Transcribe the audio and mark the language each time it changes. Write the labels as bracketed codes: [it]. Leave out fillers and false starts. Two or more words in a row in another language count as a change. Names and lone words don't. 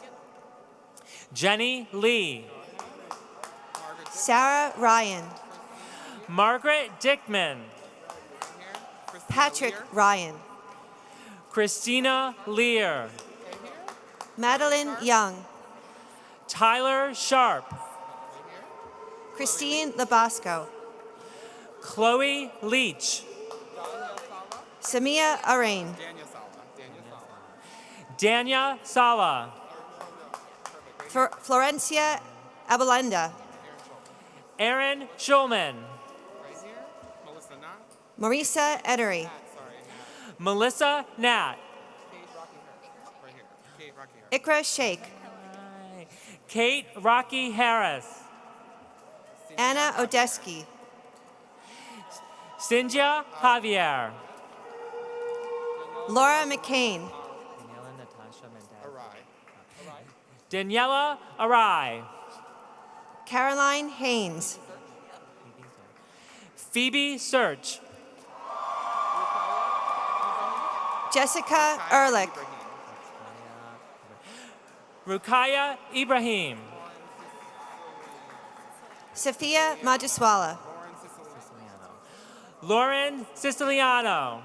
[en] Jenny Lee. Sarah Ryan. Margaret Dickman. Patrick Ryan. Christina Lear. Madeline Young. Tyler Sharp. Christine Labasco. Chloe Leach. Samia Arain. Dania Sala. Florencia Abalenda. Aaron Schulman. Marisa Edery. Melissa Nat. Ikra Sheikh. Kate Rocky Harris. Anna Odeski. Cynthia Javier. Laura McCain. Daniela Arai. Caroline Haynes. Phoebe Search. Jessica Ehrlich. Rukaya Ibrahim. Sophia Majaswala. Lauren Siciliano.